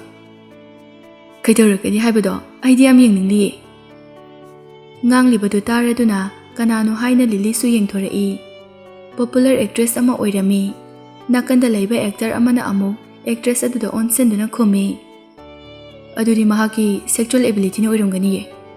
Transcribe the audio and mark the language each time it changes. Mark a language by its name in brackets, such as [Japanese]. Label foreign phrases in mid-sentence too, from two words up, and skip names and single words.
[Manipuri] Kaidoragani haibado idea am yengningli. Nganglibadu taraduna kanano haina Lily su yengthorai. [English] Popular actress [Manipuri] ama oirami. Nakanda laiba actor amana amu actress aduda onsenduna khumi. Adudi mahaki [English] sexual ability [Manipuri] ni oirumgani ye.